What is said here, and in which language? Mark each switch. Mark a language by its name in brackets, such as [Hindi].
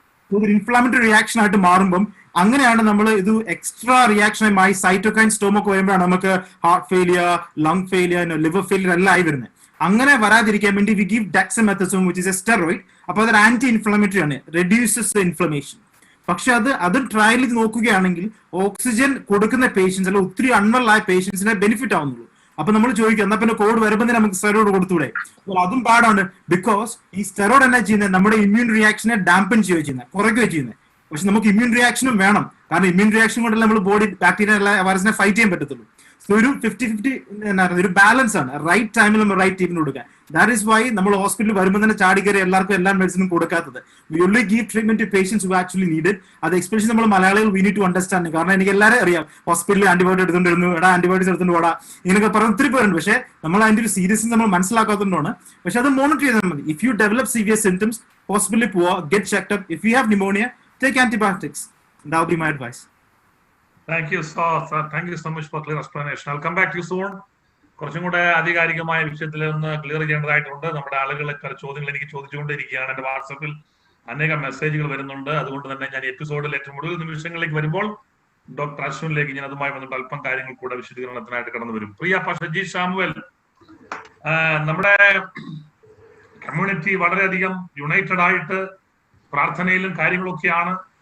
[Malayalam] ഒരു ഇൻഫ്ലാമറ്ററി റിയാക്ഷൻ ആയിട്ട് മാറുമ്പം അങ്ങനെയാണ് നമ്മൾ ഇത് എക്സ്ട്രാ റിയാക്ഷനുമായി സൈറ്റോകൈൻ സ്റ്റോമൊക്കെ വരുമ്പോഴാണ് നമുക്ക് heart failure, lung failure, liver failure എല്ലാം ആയി വരുന്നത്. അങ്ങനെ വരാതിരിക്കാൻ വേണ്ടി [English] we give dexamethasone, which is a steroid. [Malayalam] അപ്പോൾ അതൊരു ആന്റി ഇൻഫ്ലമേറ്ററി ആണ്, [English] reduces the inflammation. [Malayalam] പക്ഷെ അത് ട്രയൽ ചെയ്ത് നോക്കുകയാണെങ്കിൽ ഓക്സിജൻ കൊടുക്കുന്ന പേഷ്യൻസ് അല്ല ഒത്തിരി അൺവെൽ ആയ പേഷ്യൻസിനെ ബെനിഫിറ്റ് ആവുന്നുള്ളൂ. അപ്പൊ നമ്മൾ ചോദിക്കുക എന്നാ പിന്നെ കോവിഡ് വരുമ്പോൾ നമുക്ക് സ്റ്റെറോയിഡ് കൊടുത്തൂടെ? അതും പാടാണ്. ബിക്കോസ് ഈ സ്റ്റെറോയിഡ് എന്നാ ചെയ്യുന്നത് നമ്മുടെ ഇമ്മ്യൂൺ റിയാക്ഷനെ ഡാമ്പൻ ചെയ്യുകയോ ചെയ്യുന്നത്, കുറയ്ക്കുകയോ ചെയ്യുന്നത്. പക്ഷെ നമുക്ക് ഇമ്മ്യൂൺ റിയാക്ഷനും വേണം, കാരണം ഇമ്മ്യൂൺ റിയാക്ഷൻ കൊണ്ടല്ല നമ്മൾ ബോഡി ബാക്ടീരിയ വൈറസിനെ ഫൈറ്റ് ചെയ്യാൻ പറ്റത്തുള്ളൂ. സോ ഒരു 50-50 ഒരു ബാലൻസ് ആണ്, റൈറ്റ് ടൈമിൽ നമ്മൾ റൈറ്റ് ട്രീറ്റ്മെന്റ് കൊടുക്കാൻ. [English] that is why [Malayalam] നമ്മൾ ഹോസ്പിറ്റലിൽ വരുമ്പോൾ തന്നെ ചാടി കയറി എല്ലാവർക്കും എല്ലാ മെഡിസിനും കൊടുക്കാത്തത്. [English] We only give treatment to patients who actually need. [Malayalam] അത് എക്സ്പെഷ്യലി നമ്മൾ മലയാളികൾ [English] We need to understand. [Malayalam] കാരണം എനിക്ക് എല്ലാവരും അറിയാം ഹോസ്പിറ്റലിൽ ആന്റിബയോട്ടിക് എടുത്തുകൊണ്ടിരുന്നു, ആന്റിബയോട്ടിക്സ് എടുത്തുകൊണ്ട് പോടാ ഇങ്ങനെയൊക്കെ പറഞ്ഞ ഒത്തിരി പേരുണ്ട്. പക്ഷേ നമ്മൾ അതിന്റെ ഒരു സീരിയസ്നെസ് നമ്മൾ മനസ്സിലാക്കാത്തതുകൊണ്ടാണ്. പക്ഷെ അത് മോണിറ്റർ ചെയ്താൽ മതി. [English] if you develop serious symptoms [Malayalam] ഹോസ്പിറ്റലിൽ പോവുക, [English] Get checked up. If you have pneumonia, take antibiotics. That would be my advice. Thank you so much for clear explanation. I'll come back to you soon. [Malayalam] കുറച്ചും കൂടെ ആധികാരികമായ വിഷയത്തിൽ ഒന്ന് clear ചെയ്യേണ്ടതായിട്ടുണ്ട്. നമ്മുടെ ആളുകളെ പല ചോദ്യങ്ങൾ എനിക്ക് ചോദിച്ചുകൊണ്ടിരിക്കുകയാണ്. എന്റെ വാട്സാപ്പിൽ അനേകം മെസ്സേജുകൾ വരുന്നുണ്ട്. അതുകൊണ്ട് തന്നെ ഞാൻ എപ്പിസോഡിൽ ഏറ്റവും കൂടുതൽ നിമിഷങ്ങളിലേക്ക് വരുമ്പോൾ ഡോക്ടർ അശ്വിനിലേക്ക് ഞാൻ അതുമായി വന്നിട്ട് അല്പം കാര്യങ്ങൾ കൂടെ വിശദീകരണത്തിനായിട്ട് കടന്നു വരും. പ്രിയ ഷജി സാമുവൽ, നമ്മുടെ കമ്മ്യൂണിറ്റി വളരെയധികം യുണൈറ്റഡ് ആയിട്ട് പ്രാർത്ഥനയിലും കാര്യങ്ങളൊക്കെയാണ്.